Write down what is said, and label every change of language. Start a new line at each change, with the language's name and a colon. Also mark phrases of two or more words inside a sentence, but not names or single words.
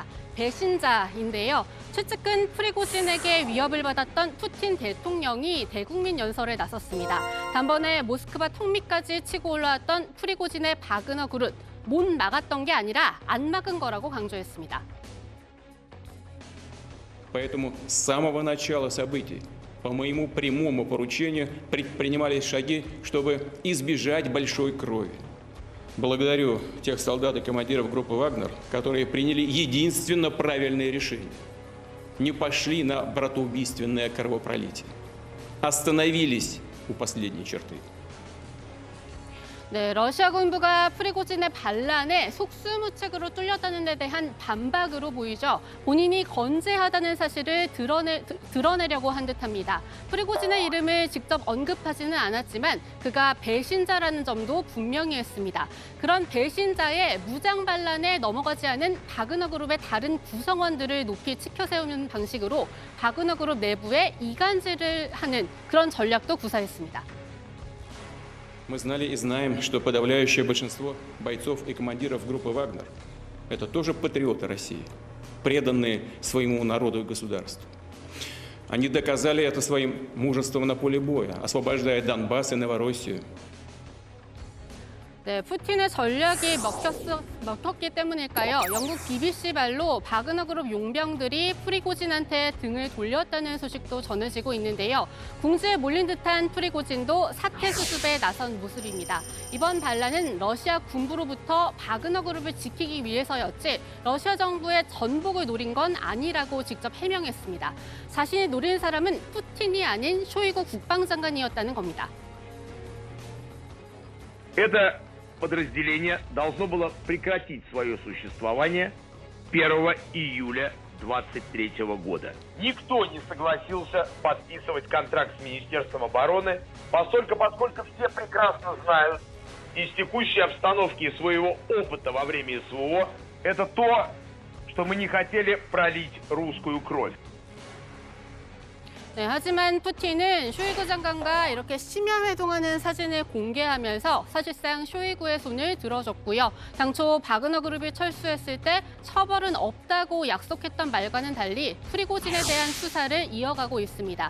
Korean: 배신자인데요. 최측근 프리고진에게 위협을 받았던 푸틴 대통령이 대국민 연설에 나섰습니다. 단번에 모스크바 턱밑까지 치고 올라왔던 프리고진의 바그너 그룹, 못 막았던 게 아니라 안 막은 거라고 강조했습니다.
Russian: Поэтому с самого начала событий по моему прямому поручению предпринимались шаги, чтобы избежать большой крови. Благодарю тех солдат и командиров группы «Вагнер», которые приняли единственно правильное решение. Не пошли на братоубийственное кровопролитие. Остановились у последней черты.
Korean: 네, 러시아 군부가 프리고진의 반란에 속수무책으로 뚫렸다는 데 대한 반박으로 보이죠. 본인이 건재하다는 사실을 드러내려고 한 듯합니다. 프리고진의 이름을 직접 언급하지는 않았지만 그가 배신자라는 점도 분명히 했습니다. 그런 배신자의 무장 반란에 넘어가지 않은 바그너 그룹의 다른 구성원들을 높이 치켜세우는 방식으로 바그너 그룹 내부에 이간질을 하는 그런 전략도 구사했습니다.
Russian: Мы знали и знаем, что подавляющее большинство бойцов и командиров группы «Вагнер» — это тоже патриоты России, преданные своему народу и государству. Они доказали это своим мужеством на поле боя, освобождая Донбасс и Новороссию.
Korean: 네, 푸틴의 전략이 먹혔기 때문일까요? 영국 BBC 말로 바그너 그룹 용병들이 프리고진한테 등을 돌렸다는 소식도 전해지고 있는데요. 궁지에 몰린 듯한 프리고진도 사퇴 수습에 나선 모습입니다. 이번 반란은 러시아 군부로부터 바그너 그룹을 지키기 위해서였지 러시아 정부의 전복을 노린 건 아니라고 직접 해명했습니다. 자신이 노린 사람은 푸틴이 아닌 쇼이구 국방장관이었다는 겁니다.
Russian: Подразделение должно было прекратить свое существование 1 июля 2023 года. Никто не согласился подписывать контракт с Министерством обороны, поскольку все прекрасно знают из текущей обстановки и своего опыта во время СВО, это то, что мы не хотели пролить русскую кровь.
Korean: 네, 하지만 푸틴은 쇼이구 장관과 이렇게 심야회동하는 사진을 공개하면서 사실상 쇼이구의 손을 들어줬고요. 당초 바그너 그룹이 철수했을 때 처벌은 없다고 약속했던 말과는 달리 프리고진에 대한 수사를 이어가고 있습니다.